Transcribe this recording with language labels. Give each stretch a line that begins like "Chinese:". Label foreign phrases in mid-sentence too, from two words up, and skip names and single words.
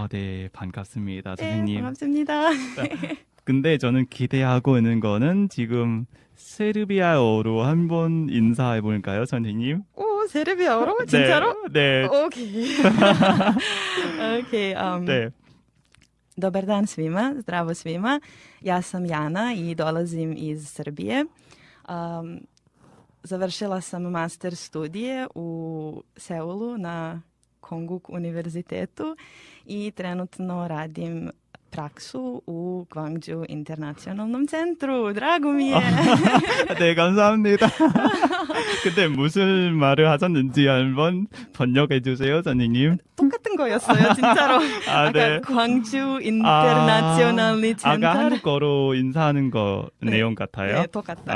Korean: 네, 반갑습니다, 네, 선생님. 반갑습니다. 근데 저는 기대하고 있는 거는 지금 세르비아어로 한번 인사해 볼까요, 선생님? 오, 세르비아어로? 진짜로? 네. 오케이. 오케이. 네.
Serbian: Dobar dan svima, zdravo svima. Ja sam Jana i dolazim iz Srbije. Završila sam master studije u Seulu na Konkuk univerzitetu i trenutno radim praksu u Gwangju Internacionalnom centru. Drago mi je.
Korean: 네, 감사합니다. 근데 무슨 말을 하셨는지 한번 번역해 주세요, 선생님. 똑같은 거였어요, 진짜로. 아, 네. 아까 광주 인터내셔널리 아까 센터. 한국어로 인사하는 거 네. 내용 같아요. 네, 똑같아요.